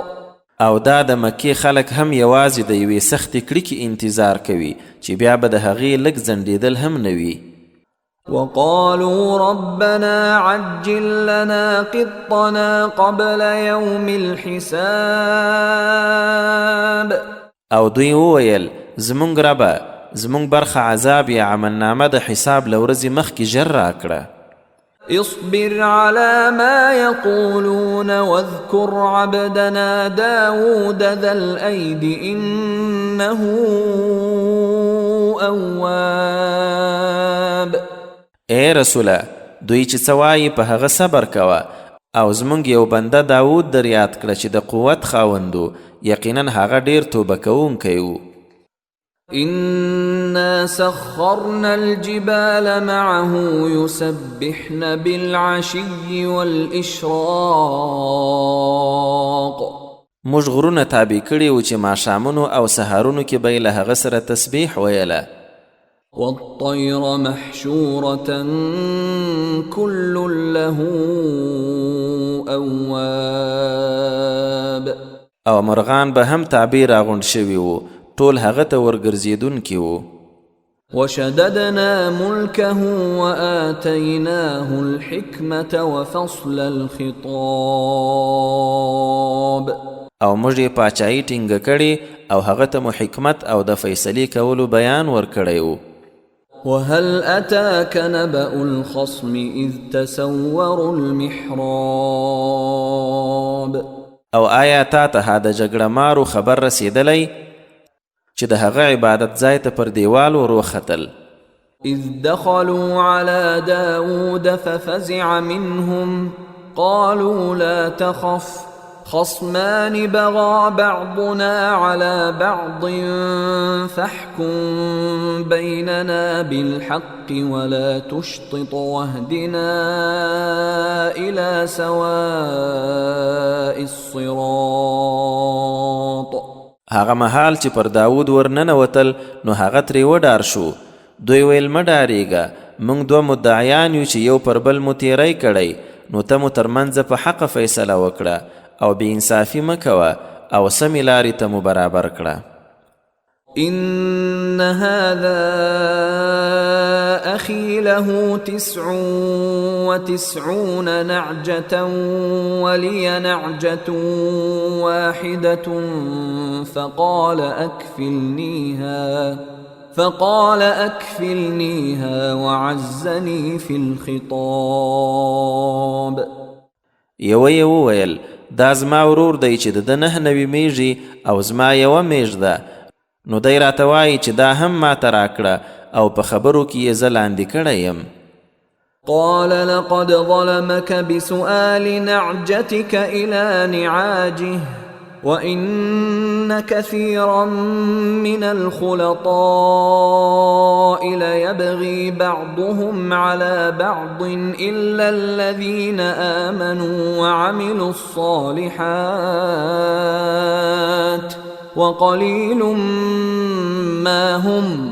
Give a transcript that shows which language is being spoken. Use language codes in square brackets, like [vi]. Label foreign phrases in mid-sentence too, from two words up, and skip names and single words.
[ps] او دا د مکې خلک هم یوازې د یوې سختې کړکې انتظار کوي چې بیا به د هغې لږ ځنډېدل هم نه وي. [ar] وقالوا ربنا عجل لنا قطنا قبل يوم الحساب. [ps] او دوی وویل زمونږ ربه زمونږ برخه عذاب یا عملنامه د حساب له ورځې مخکې ژر راکړه. [ar] اصبر على ما يقولون واذكر عبدنا داود ذا الأيد إنه أواب. [ps] اے رسوله دوی چې څه وایي په هغه صبر کوه او زمونږ یو بنده داود در یاد کړه چې د قوت خاوندو، یقینا هغه ډیر توبه کوونکی و. [ar] إنا سخرنا الجبال معه يسبحن بالعشي والإشراق. [ps] موږ غرونه تابع کړي و چې ماښامونو او سهارونو کې به یې له هغه سره تسبیح ویله. [ar] والطير محشورة كل له أواب. [ps] او مرغان به هم تابع راغونډ شوي و، ټول هغه ته ورګرځېدونکي وو. [ar] وشددنا ملكه وآتيناه الحكمة وفصل الخطاب. [ps] او موږ یې پاچاهي ټینګه کړې او هغه ته مو حکمت او د فیصلې کولو بیان ورکړی و. [ar] وهل أتاك نبأ الخصم إذ تسوروا المحراب. [ps] او آیا تا ته د جګړه مارو خبر رسیدلی چې د هغه عبادت ځای ته پر دیوال ور وختل؟ [ar] إذ دخلوا على داود ففزع منهم قالوا لا تخف خصمان بغى بعضنا على بعض فاحكم بيننا بالحق ولا تشطط واهدنا إلى سواء الصراط. [ps] هغه مهال چې پر داود ورننوتل نو هغه ترې وډار شو. دوی ویل مه ډارېږه، موږ دوه مدعیان یو چې یو پر بل مو تیری کړی، نو ته مو ترمنځه په حقه فیصله وکړه او بې انصافي مه کوه او سمې لارې ته مو برابر کړه. [ar] إن هذا أخي له 99 نعجة ولي نعجة واحدة فقال أكفلنيها وعزني في الخطاب. [ps] یوه وویل دا زما ورور دی چې د ده 9 نوي میږي او زما یوه میږ ده، نو دی راته وایي چې دا هم ماته راکړه او په خبرو کې یې زه لاندې کړی یم. [ar] قال لقد ظلمك بسؤال نعجتك إلى نعاجه وإن كثيرا من الخلطاء ليبغي بعضهم على بعض إلا الذين آمنوا وعملوا الصالحات وقليل ما هم.